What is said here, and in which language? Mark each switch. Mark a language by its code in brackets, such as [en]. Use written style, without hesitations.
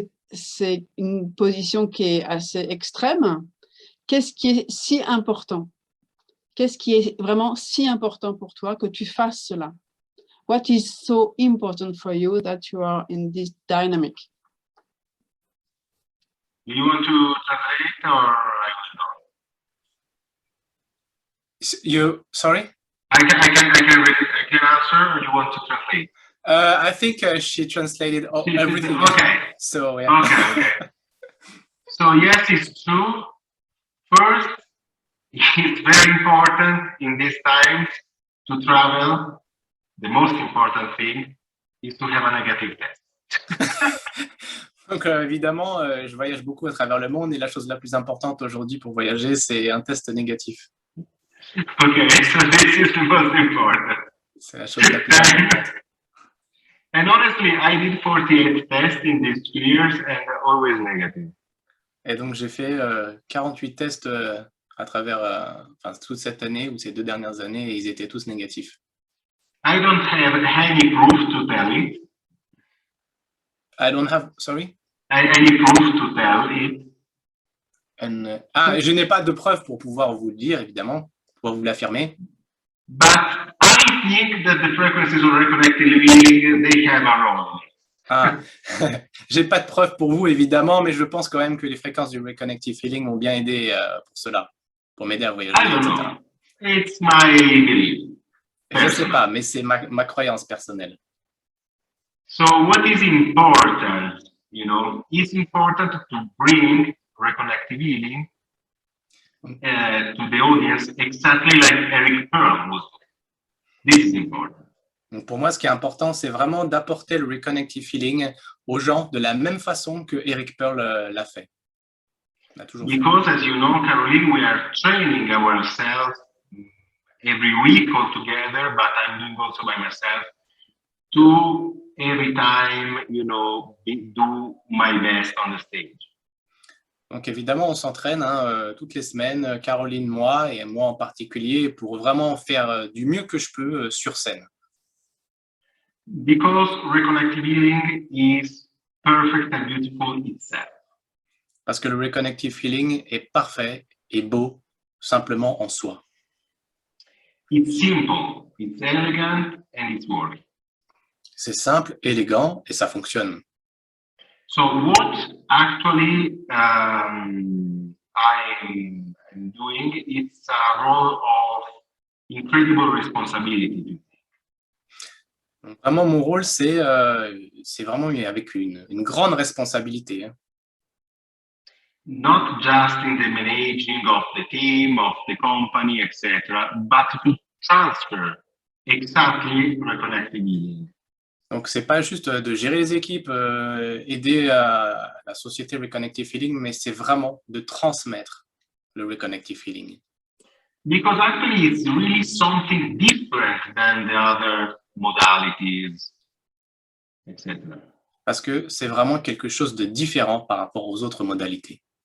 [fr] C'est une position qui est assez extrême. Qu'est-ce qui est si important? Qu'est-ce qui est vraiment si important pour toi que tu fasses cela? [en] What is so important for you that you are in this dynamic? Do you want to translate or I will not? Sorry? I can answer or you want to translate? I think she translated everything. Okay. So yeah. Okay. So yes, it's true. First, it's very important in these times to travel. The most important thing is to have a negative test. [fr] Donc évidemment, je voyage beaucoup à travers le monde et la chose la plus importante aujourd'hui pour voyager, c'est un test négatif. [en] Okay, so this is the most important. [fr] C'est la chose la plus importante. [en] And honestly, I did 48 tests in these 2 years and always negative. [fr] Et donc, j'ai fait 48 tests à travers toute cette année ou ces 2 dernières années et ils étaient tous négatifs. [en] I don't have any proof to tell it. I don't have, sorry? Any proof to tell it. [fr] Je n'ai pas de preuves pour pouvoir vous le dire, évidemment, pour vous l'affirmer. [en] But I think that the frequencies of reconnected healing, they have a role. [fr] J'ai pas de preuves pour vous, évidemment, mais je pense quand même que les fréquences du Reconnective Healing m'ont bien aidé pour cela, pour m'aider à voyager, [en] I don't [fr] etc. [en] know. It's my belief. [fr] Je ne sais pas, mais c'est ma croyance personnelle. [en] So what is important, it's important to bring reconnective healing to the audience exactly like Eric Pearl was. This is important. [fr] Donc pour moi, ce qui est important, c'est vraiment d'apporter le Reconnective Healing aux gens de la même façon que Eric Pearl l'a fait. [en] Because as you know, Caroline, we are training ourselves every week all together, but I'm doing also by myself to every time, do my best on the stage. [fr] Donc évidemment, on s'entraîne toutes les semaines, Caroline, moi, et moi en particulier, pour vraiment faire du mieux que je peux sur scène. [en] Because reconnective healing is perfect and beautiful itself. [fr] Parce que le Reconnective Healing est parfait et beau simplement en soi. [en] It's simple, it's elegant, and it's working. [fr] C'est simple, élégant et ça fonctionne. [en] So what actually I'm doing, it's a role of incredible responsibility. [fr] Donc, vraiment, mon rôle, c'est vraiment avec une grande responsabilité. [en] Not just in the managing of the team, of the company, etc., but to transfer exactly reconnective healing. [fr] Donc, c'est pas juste de gérer les équipes, aider à la société Reconnective Healing, mais c'est vraiment de transmettre le Reconnective Healing. [en] Because actually it's really something different than the other modalities, etc. [fr] Parce que c'est vraiment quelque chose de différent par rapport aux autres modalités.